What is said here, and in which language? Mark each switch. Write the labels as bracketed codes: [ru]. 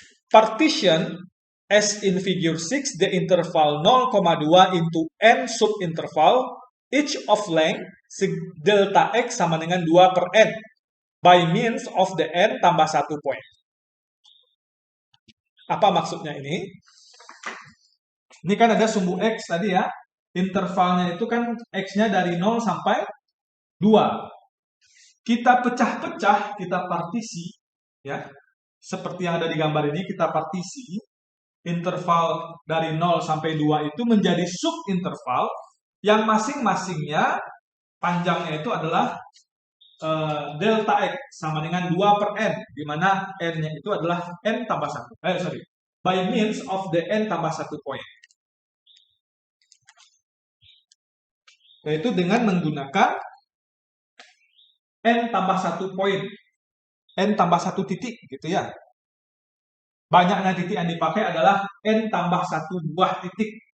[en] Partition, as in figure 6, the interval 0,2 into n subinterval, each of length delta x [id] sama dengan 2 per n, [en] by means of the n [id] tambah 1 [en] point. [id] Apa maksudnya ini? Ini kan ada sumbu x tadi ya. Intervalnya itu kan x-nya dari 0 sampai 2. Kita pecah-pecah, kita partisi, ya. Seperti yang ada di gambar ini, kita partisi. Interval dari 0 sampai 2 itu menjadi subinterval yang masing-masingnya panjangnya itu adalah delta x sama dengan 2 per n, di mana n-nya itu adalah n tambah 1. [en] By means of the n [id] tambah 1 [en] point. [id] Yaitu dengan menggunakan n tambah 1 poin. N tambah 1 titik, gitu ya. Banyaknya titik yang dipakai adalah n tambah 1 buah titik.